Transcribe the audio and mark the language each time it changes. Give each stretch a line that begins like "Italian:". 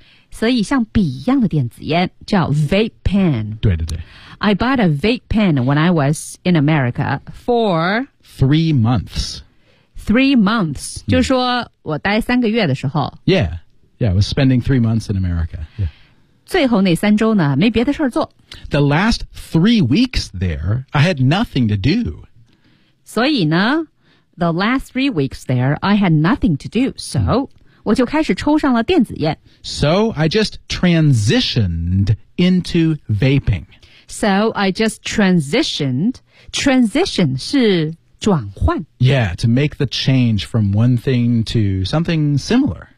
Chinese: 所以像笔一样的电子烟叫 vape pen。对对对。
English: I bought a vape pen when I was in America for... 3 months、 mm.
Chinese: 就是说我待3个月的时候
English: Yeah, yeah, I was spending 3 months in America、yeah.
Chinese: 最后那三周呢没别的事做
English: The last 3 weeks there, I had nothing to do
Chinese: 所以呢
English: The last 3 weeks there, I had nothing to do So,、mm.
Chinese: 我就开始抽上了电子烟
English: So, I just transitioned into vaping So, I just transitioned Transition
Chinese: 是转换
English: Yeah, to make the change from one thing to something similar、